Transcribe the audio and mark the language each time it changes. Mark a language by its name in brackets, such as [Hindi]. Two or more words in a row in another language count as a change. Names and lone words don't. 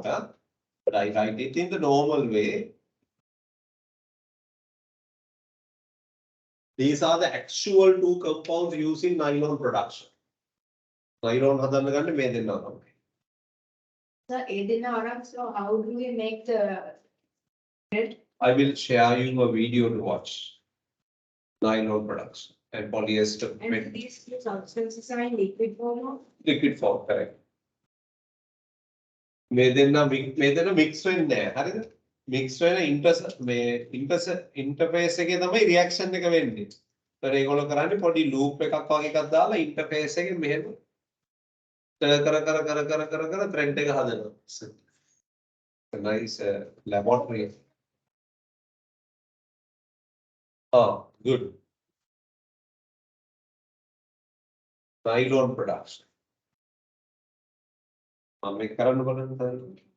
[English] Huh? But I write it in the normal way. These are the actual two compounds used in nylon production. [Sinhala] Nylon හදන්න ගන්න මේ දෙන්නා තමයි. [English] Sir, Edina Aram, so how do we make the bread? I will share you a video to watch. Nylon production and polyester. And these two substances are in liquid form or? Liquid form, correct. [Sinhala] මේ දෙන්නා mix වෙන්නේ නැහැ. හරිද? Mix වෙන interface එකේ තමයි reaction එක වෙන්නේ. ඒතර ඒගොල්ලෝ කරන්නේ පොඩි loop එකක් වගේ එකක් දාලා interface එකේ මෙහෙම කර thread එක හදනවා. [English] A nice laboratory. Oh, good. Nylon production. [Sinhala] Make කරන්න බලන්න.